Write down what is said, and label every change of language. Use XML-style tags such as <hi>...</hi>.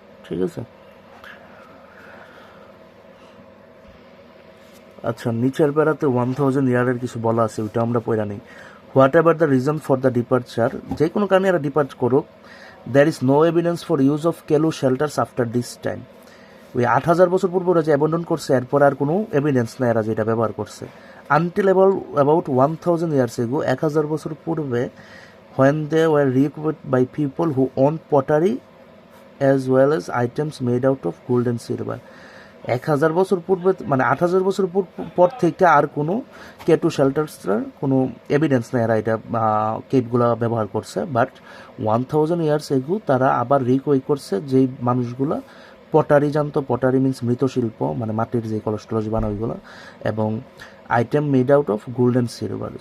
<bn>ঠিক আছে, আচ্ছা নিচের বেড়াতে 1,000 ইয়ারের কিছু বলা আছে, ওইটা আমরা পড়া নেই।</bn> <en>whatever the reason for the departure,</en> <bn>যে কোনো কারণে এরা ডিপার্ট করুক,</bn> <en>There is no evidence for use of কেলু shelters after this time.</en> <bn>ওই 8,000 বছর পূর্বে ওরা যে অ্যাবন্ডন করছে এরপর আর কোনো এভিডেন্স নেই এরা যেটা ব্যবহার করছে।</bn> <en>until about 1,000 years ago,</en> <bn>1,000 বছর পূর্বে,</bn> <en>when they were reoccuped by people who owned pottery as well as items made out of gold and silver।</en> <bn>1,000 বছর পূর্বে মানে 8,000 বছর পর থেকে আর কোনো কেটু শেল্টার্সের কোনো এভিডেন্স নেই এরা এটা কেপগুলো ব্যবহার করছে। বাট</bn> <en>1,000 years ago</en> <bn>তারা আবার রিকোয়েক করছে যেই মানুষগুলো পটারি জানতো, পটারি মিনস মৃৎশিল্প, মানে মাটির যে কলস টলস বানায় ওইগুলো, এবং</bn> <en>Item made out of gold and silver.</en>